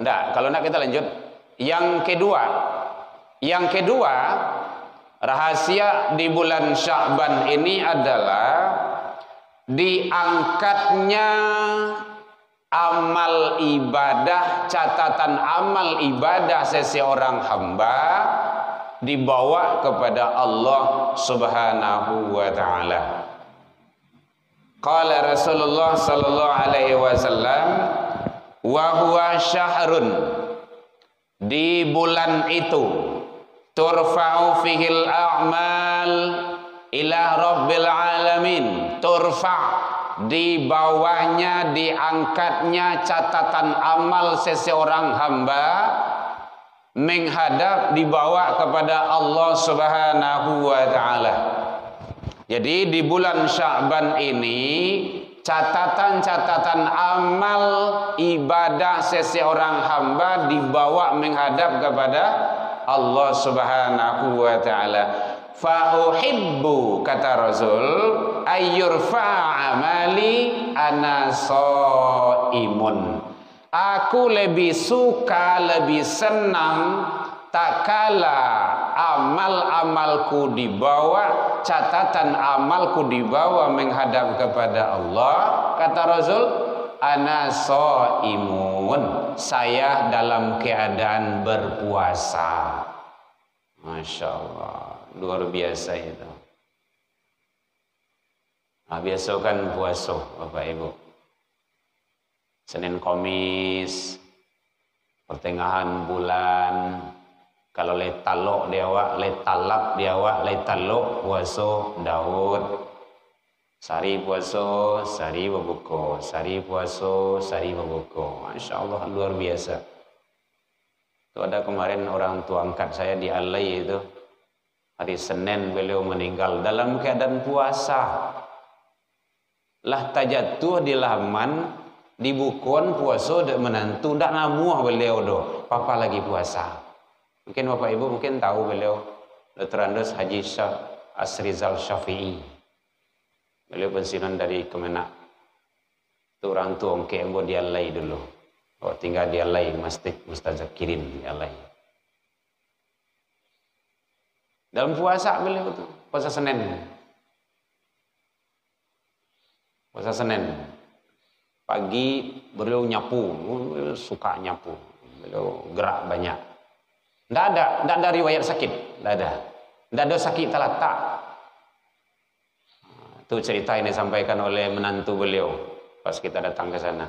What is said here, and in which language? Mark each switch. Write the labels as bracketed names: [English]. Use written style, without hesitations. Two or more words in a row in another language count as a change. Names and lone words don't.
[Indonesian] Enggak, kalau enggak kita lanjut. Yang kedua, rahasia di bulan Sya'ban ini adalah diangkatnya amal ibadah, catatan amal ibadah seseorang hamba dibawa kepada Allah [Arabic] سبحانه وتعالى. قال رسول الله صلى الله عليه وسلم وهو شهر, [Indonesian] di bulan itu [Arabic] ترفع فيه الأعمال إلى رب العالمين, [Indonesian] turfa', di bawahnya diangkatnya catatan amal seseorang hamba menghadap, dibawa kepada Allah [Arabic] سبحانه وتعالى. [Indonesian] Jadi di bulan Sya'ban ini catatan-catatan amal ibadah seseorang hamba dibawa menghadap kepada Allah [Arabic] سبحانه وتعالى. فأحب, [Indonesian] kata Rasul, [Arabic] أن يرفع عملي وأنا صائم. [Indonesian] Aku lebih suka, lebih senang tak kala amal-amalku dibawa, catatan amalku dibawa menghadap kepada Allah. Kata Rasul, [Arabic] أنا صائم, [Indonesian] saya dalam keadaan berpuasa. [Arabic] ما شاء الله, [Indonesian] luar biasa itu. Biasa kan puasa Bapak Ibu, Senin Kamis, pertengahan bulan. [Minangkabau] Kalau letalok diawak, letalap diawak, letalok puasa Daud. Sari puasa, sari berbuka, sari puasa, sari berbuka. [Arabic] ما شاء الله, [Indonesian] luar biasa. Itu ada kemarin orang tua angkat saya di Alai itu, hari Senin beliau meninggal dalam keadaan puasa. [Minangkabau] Lah tajatuh di laman, di bukuan puasa dek menantu, ndak namuah beliau do, [Indonesian] papa lagi puasa. Mungkin Bapak Ibu mungkin tahu beliau, Dr. Andos Haji Asrizal Syafi'i. Beliau pensiunan dari Kemenak. Itu orang tua ongke embo di Alai dulu. Oh, tinggal di Alai, Masjid Mustazakirin di Alai. Dalam puasa beliau tuh, puasa Senin. Puasa Senin. Pagi beliau nyapu, beliau suka nyapu. Beliau gerak banyak. Tidak ada riwayat sakit, tidak ada. Tidak ada sakit terletak. Itu cerita ini disampaikan oleh menantu beliau pas kita datang ke sana.